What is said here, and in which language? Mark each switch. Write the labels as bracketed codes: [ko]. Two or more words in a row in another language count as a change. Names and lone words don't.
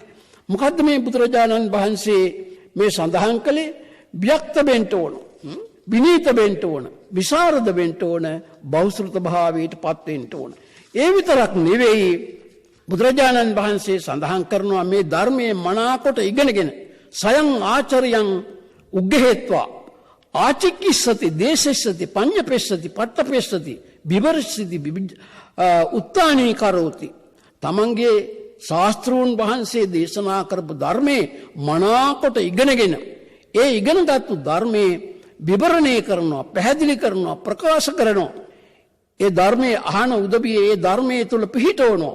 [si] මොකද්ද මේ බුදුරජාණන් වහන්සේ මේ සඳහන් කළේ? ව්‍යක්ත වෙන්න ඕන, විනීත වෙන්න ඕන, විසරද වෙන්න ඕන, බහුශ්‍රුත භාවයට පත් වෙන්න ඕන. ඒ විතරක් නෙවෙයි බුදුරජාණන් වහන්සේ සඳහන් කරනවා මේ ධර්මයේ මනාකොට ඉගෙනගෙන [pi] සයං ආචරයන් උග්ගහෙත්වා ආචිකිස්සති දේශස්සති පඤ්ඤපෙස්සති පට්ඨපෙස්සති විවරස්සති උත්තානී කරෝති. [si] තමන්ගේ ශාස්ත්‍රූන් වහන්සේ දේශනා කරපු ධර්මයේ මනාකොට ඉගෙනගෙන ඒ ඉගෙනගත්තු ධර්මයේ විවරණය කරනවා, පැහැදිලි කරනවා, ප්‍රකාශ කරනවා. ඒ ධර්මයේ අහන උදවිය ඒ ධර්මයේ තුල පිහිටවනවා.